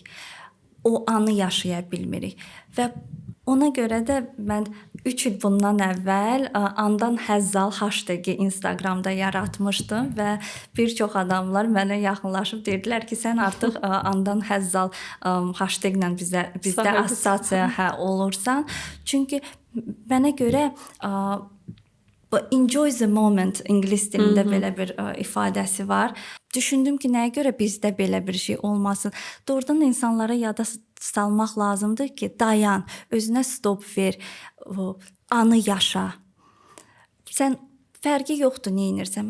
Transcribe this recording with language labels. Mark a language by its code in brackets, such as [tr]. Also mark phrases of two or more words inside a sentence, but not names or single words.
[az] O anı yaşaya bilmirik və ona görə də mən 3 il bundan əvvəl andan həzzal hashtagi Instagramda yaratmışdım və bir çox adamlar mənə yaxınlaşıb dedilər ki, sən artıq andan həzzal hashtagla bizdə assosiasiya olursan. Çünki mənə görə [en] enjoy the moment [az] ingilis dilində belə bir ifadəsi var. Düşündüm ki, nəyə görə bizdə belə bir şey olmasın? Doğrudan insanlara yada salmaq lazımdır ki, dayan, özünə stop ver, anı yaşa. Sən fərqi yoxdur nə edirsən.